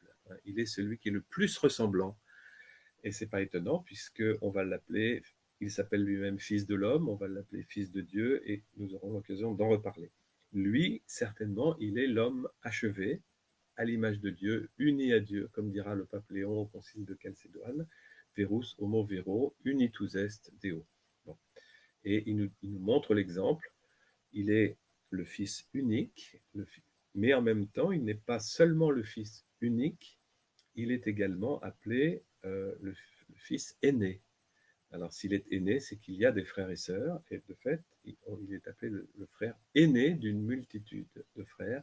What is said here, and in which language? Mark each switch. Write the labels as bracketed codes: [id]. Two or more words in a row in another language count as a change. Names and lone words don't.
[fr] Il est celui qui est le plus ressemblant. Et ce n'est pas étonnant, puisqu'on va l'appeler, il s'appelle lui-même Fils de l'homme, on va l'appeler Fils de Dieu, et nous aurons l'occasion d'en reparler. Lui, certainement, il est l'homme achevé, à l'image de Dieu, uni à Dieu, comme dira le pape Léon au concile de Chalcédoine, [la] Verus homo vero, unitus est Deo. [fr] Bon. Et il nous montre l'exemple. Il est le Fils unique, mais en même temps, il n'est pas seulement le Fils unique, il est également appelé le Fils aîné. Alors, s'il est aîné, c'est qu'il y a des frères et sœurs, et de fait, il est appelé le frère aîné d'une multitude de frères.